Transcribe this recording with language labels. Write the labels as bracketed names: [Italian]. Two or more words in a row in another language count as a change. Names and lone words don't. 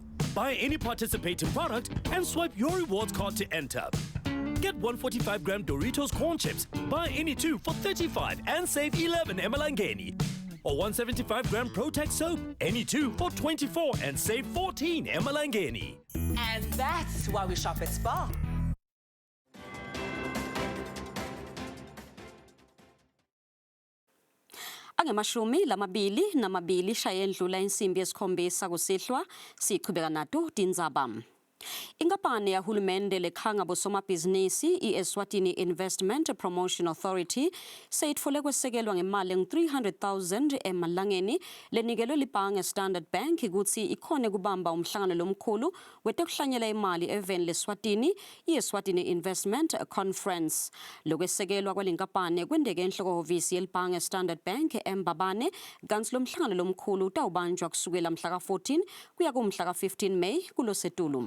[English] Buy any participating product and swipe your rewards card to enter. Get 145-gram Doritos corn chips. Buy any two for 35 and save 11 emalangeni. Or 175-gram Protex soap. Any two for 24 and save 14 emalangeni. And that's why we shop at Spar. [Swati] Angemashumi lamabili namabili shayendlula insimbi yesikhombisa kusihlwa sichubeka nato tindzaba. Inkampani yahulumende lekhanga bosomabhizinisi iEswatini Investment Promotion Authority seyitfole kwesekelwa ngemali nge-300,000 emalangeni lenikelwe libhange Standard Bank ukuthi ikhone kubamba umhlangano lomkhulu wetekuhlanyela imali eveni leSwatini iEswatini Investment Conference. Lokwesekelwa kwalenkampani kwendeke enhloko hhovisi yelibhange Standard Bank eMbabane kanti lo mhlangano lomkhulu utawubanjwa kusukela mhla ka-14 kuya kumhla ka-15 May kulosetulu.